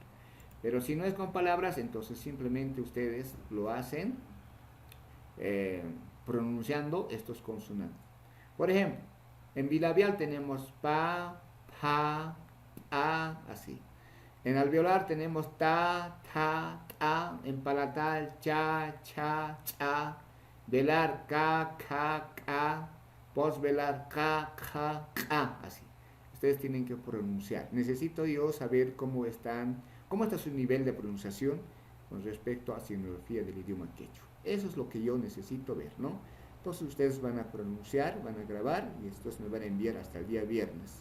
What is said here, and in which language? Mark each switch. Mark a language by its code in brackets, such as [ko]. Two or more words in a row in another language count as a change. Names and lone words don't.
[es] Pero si no es con palabras, entonces simplemente ustedes lo hacen pronunciando estos consonantes. Por ejemplo, en bilabial tenemos pa, pa, a, así. En alveolar tenemos ta, ta, ta. En palatal, cha, cha, cha. Velar, ka, ka. Posvelar, ka, ka, así. Ustedes tienen que pronunciar. Necesito yo saber cómo está su nivel de pronunciación con respecto a sinología del idioma quechua. Eso es lo que yo necesito ver, ¿no? Entonces ustedes van a pronunciar, van a grabar y estos me van a enviar hasta el día viernes.